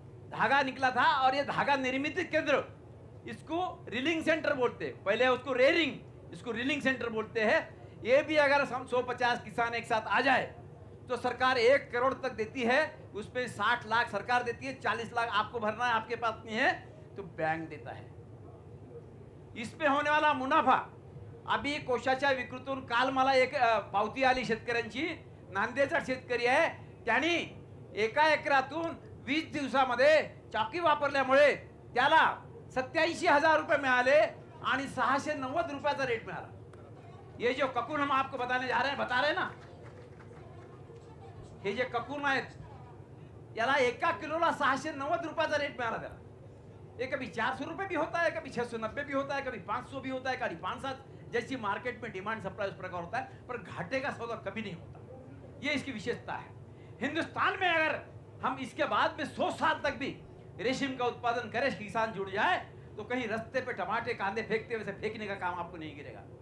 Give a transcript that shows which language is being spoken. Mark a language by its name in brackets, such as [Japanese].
[Hindi] धागा निकला था और ये धागा निर्मित केंद्र, इसको रीलिंग सेंटर बोलते हैं. पहले उसको रेयरिंग, इसको रीलिंग सेंटर बोलते हैं. ये भी अगर हम 150 किसान एक साथ आ जाए तो सरकार 1 करोड़ तक देती है. उसपे 60 लाख सरकार देती है, 40 लाख आपको भरना है. आपके पास नहीं है तो बैंक देता है. इसपे होने वाला मुनाफा, अभी [Marathi] कोशाच्या विक्रीतून काल मला एक पावती आली शेतकऱ्यांची. नांदेडचा शेतकरी आहे, त्यांनी एका एकरातून 20 दिवसामध्ये चाकी वापरल्यामुळे त्याला 87,000 रुपये मिळाले आणि 690 रुपयाचा रेट मिळाला. [Hindi] ये जो ककून हम आपको बताने जा रहे हैं, बता रहे ना, [Marathi] हे जे ककून आहेत याला 1 किलोला 690 रुपयाचा रेट मिळाला त्याला. [Hindi] ये कभी 400 रुपये भी होता है, कभी 690 भी होता है, कभी 500 भी होता है, कभी 500. जैसी मार्केट में डिमांड सप्लाई उस प्रकार होता है, पर घाटे का सौदा कभी नहीं होता. ये इसकी विशेषता है. हिंदुस्तान में अगर हम इसके बाद में 100 साल तक भी रेशम का उत्पादन करें, किसान जुड़ जाए, तो कहीं रास्ते पे टमाटे कांदे फेंकते वैसे फेंकने का काम आपको नहीं गिरेगा.